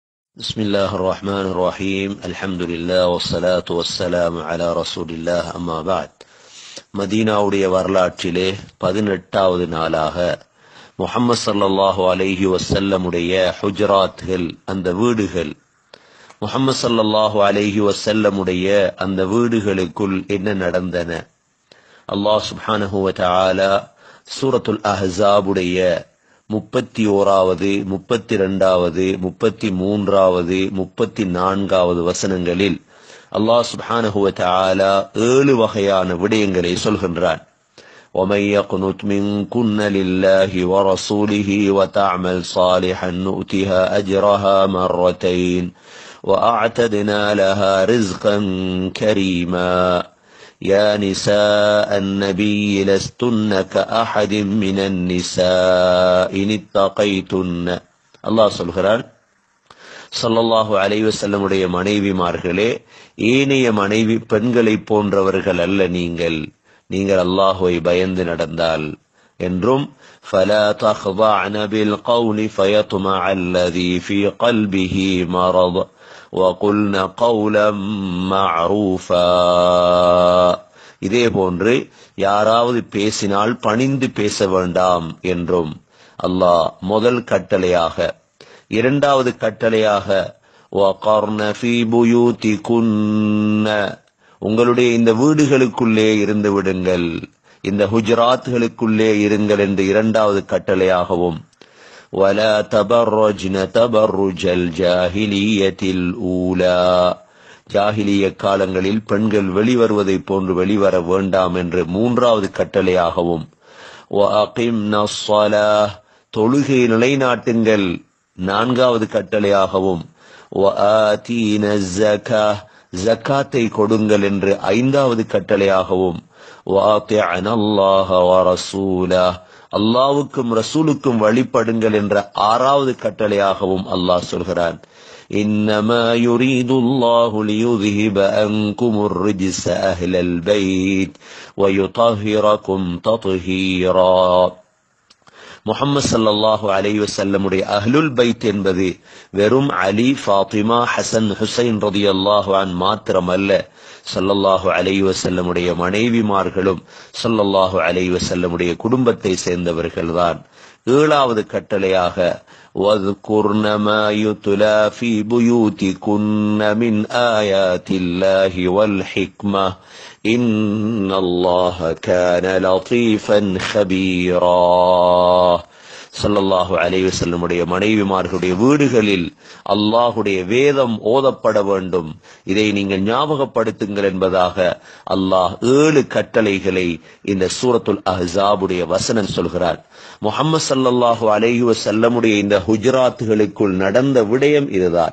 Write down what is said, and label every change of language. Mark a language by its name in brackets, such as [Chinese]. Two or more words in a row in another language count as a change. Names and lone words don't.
[Arabic] بسم الله الرحمن الرحيم الحمد لله والصلاة والسلام على رسول الله أما بعد [Tamil] மதீனாவுடைய வரலாற்றிலே 18வது நாளாக முஹம்மது [Arabic] صلى الله عليه وسلم [Tamil] ஹுஜராத்கள், அந்த வீடுகள், முஹம்மது [Arabic] صلى الله عليه وسلم [Tamil] அந்த வீடுகளுக்குள் என்ன நடந்தன? [Arabic] الله سبحانه وتعالى [Tamil] சூரத்துல் அஹ்ஸாபுடைய 31வது 32வது 33வது 34வது வசனங்களில் [Arabic] الله سبحانه وتعالى [Tamil] 7 வகையான விடயங்களை சொல்கின்றான். [Arabic] وَمَن يَقْنُتْ مِنكُنَّ لِلَّهِ وَرَسُولِهِ وَتَعْمَلْ صَالِحًا نُؤْتِهَا أَجْرَهَا مرتين وَأَعْتَدْنَا لَهَا رِزْقًا كَرِيمًا يا نساء النبي لستن كأحد من النساء إن اتقيتن. [Tamil] அல்லாஹ் சொல்கிறான், [Arabic] صلى الله عليه وسلم [Tamil] உடைய மனைவிமார்களே, ஏனைய மனைவி பெண்களை போன்றவர்கள் அல்ல நீங்கள் அல்லாஹ்வை பயந்து நடந்தால் என்றும் [Arabic] فلا تخضعن بالقول فيطمع الذي في قلبه مرض وقلن قولا معروفا. [Tamil] இதே போன்று யாராவது பேசினால் பணிந்து பேச வேண்டாம் என்றும் அல்லாஹ் முதல் கட்டளையாக, இரண்டாவது கட்டளையாக [Arabic] وَقَرْنَ فِي بُيُوتِكُنَّ, [Tamil] உங்களுடைய இந்த வீடுகளுக்குள்ளே இருந்து விடுங்கள், இந்த ஹுஜராத்களுக்குள்ளே இருங்கள் என்று இரண்டாவது கட்டளையாகவும் وَلَا [Arabic] تَبَرَّجْنَ تَبَرُّجَ الْجَاهِلِيَّةِ الْأُولَى, [Tamil] ஜாஹிலிய காலங்களில் பெண்கள் வெளிவருவதை போன்று வெளிவர வேண்டாம் என்று மூன்றாவது கட்டளையாகவும் [Arabic] وَأَقِمْنَ الصَّلَاةَ, [Tamil] தொழுகை நிலைநாட்டுங்கள் நான்காவது கட்டளையாகவும் [Arabic] وَآتِينَ الزَّكَاةَ, [Tamil] ஜக்காத்தை கொடுங்கள் என்று ஐந்தாவது கட்டளையாகவும் [Arabic] وَأَطِعْنَ اللَّهَ وَرَسُولَهُ, [Tamil] அல்லாஹ்வுக்கும் ரசூலுக்கும் வழிபடுங்கள் என்ற ஆறாவது கட்டளையாகவும் அல்லாஹ் சொல்கிறான். [Arabic] إنما يريد الله ليذهب عنكم الرجس أهل البيت ويطهركم تطهيرا. [Tamil] முஹம்மது [Arabic] صلى الله عليه وسلم [Tamil] அஹ்லுல் பைத் என்பது வெறும் அலி, ஃபாத்திமா, ஹசன், ஹுசைன் [Arabic] رضي الله عنه [Tamil] மாத்திரமல்ல, [Arabic] صلى الله عليه وسلم [Tamil] மனைவிமார்களும் [Arabic] صلى الله عليه وسلم [Tamil] குடும்பத்தை சேர்ந்தவர்கள்தான். ஏழாவது கட்டளையாக [Arabic] وَاذْكُرْنَ مَا يُتْلَى فِي بُيُوتِكُنَّ مِنْ آيَاتِ اللَّهِ وَالْحِكْمَةِ إِنَّ اللَّهَ كَانَ لَطِيفًا خَبِيرًا. صلى الله عليه وسلم [Tamil] மனைவிமார்களுடைய வீடுகளில் அல்லாஹுடைய வேதம் ஓதப்பட வேண்டும், இதை நீங்கள் ஞாபகப்படுத்துங்கள் என்பதாக அல்லாஹ் 7 கட்டளைகளை இந்த சூரத்துல் அஹ்ஸாபுடைய வசனம் சொல்கிறார். முஹம்மது [Arabic] صلى الله عليه وسلم [Tamil] இந்த ஹுஜராத்துகளுக்குள் நடந்த விடயம் இதுதான்.